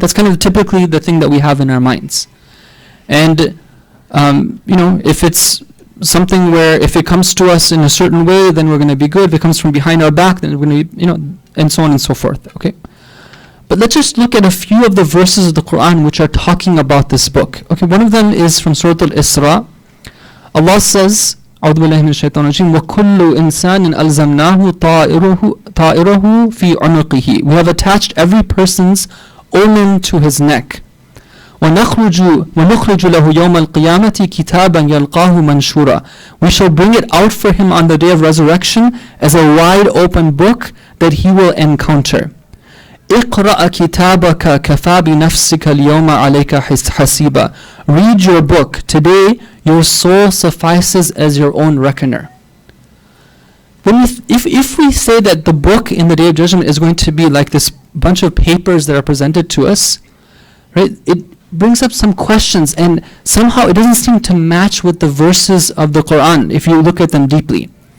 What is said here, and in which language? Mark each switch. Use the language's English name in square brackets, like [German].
[English] That's kind of typically the thing that we have in our minds. And, if it's something where if it comes to us in a certain way, then we're going to be good. If it comes from behind our back, then we're going to be, and so on and so forth, okay? But let's just look at a few of the verses of the Quran which are talking about this book. Okay, one of them is from Surah Al-Isra. Allah says, [Arabic] أعوذ بالله من الشيطان الرجيم وكل إنسان ألزمناه طائره في عنقه. [English] We have attached every person's omen to his neck. [Arabic] ونخرج له يوم القيامة كتابا يلقاه منشورا. [English] We shall bring it out for him on the day of resurrection as a wide open book that he will encounter. [Arabic] اقرأ كتابك كفى بنفسك اليوم عليك حسيبا. [English] Read your book. Today your soul suffices as your own reckoner. If we say that the book in the Day of Judgment is going to be like this bunch of papers that are presented to us, right, it brings up some questions, and somehow it doesn't seem to match with the verses of the Quran if you look at them deeply.